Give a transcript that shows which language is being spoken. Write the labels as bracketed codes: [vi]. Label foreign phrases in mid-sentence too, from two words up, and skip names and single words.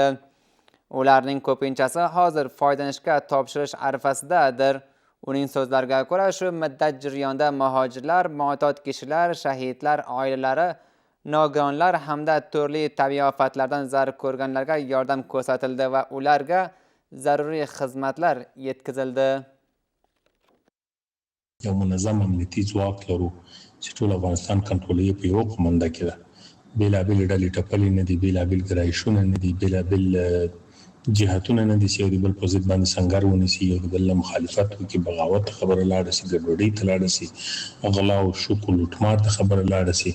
[uz] Ularning ko'pinchasi hozir foydalanishga topshirish arafasidadir. Uning so'zlariga ko'ra, shu muddat jarayonida muhojirlar, mo'tod kishilar, shahidlar oilalari, nogironlar hamda turli tabiiy ofatlardan zarar ko'rganlarga yordam ko'rsatildi va ularga zaruriy xizmatlar yetkazildi. [ps] یو منظم امنیتي ځواک لرو چې ټول افغانستان کنټرولوي په یو قومنده کې ده. بېلابېلې ډلې ټپلې نه دي، بېلابېل ګرایشونه نه دي، بېلابېل جهتونه نه دي چې یو د بل په ضد باندې سنګر ونیسي، یو د بل له مخالفت وکړي، بغاوت ته خبره لاړه شي، ګډوډۍ ته لاړه شي، غلا او شوک او لوټمار ته خبره لاړه شي.